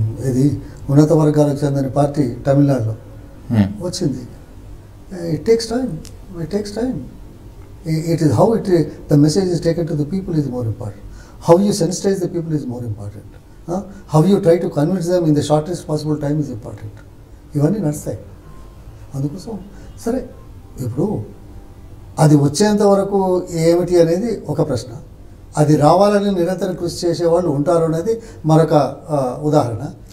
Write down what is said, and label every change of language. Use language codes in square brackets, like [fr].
[te] ఇది ఉన్నత వర్గాలకు చెందిన పార్టీ తమిళనాడులో వచ్చింది. [en] It takes time. It is how the message is taken to the people is more important. How you sensitize the people is more important. How you try to convince them in the shortest possible time is important. [te] ఇవన్నీ నడుస్తాయి. అందుకోసం సరే, ఇప్పుడు అది వచ్చేంత వరకు ఏమిటి అనేది ఒక ప్రశ్న. అది రావాలని నిరంతరం కృషి చేసేవాళ్ళు ఉంటారు అనేది మరొక ఉదాహరణ.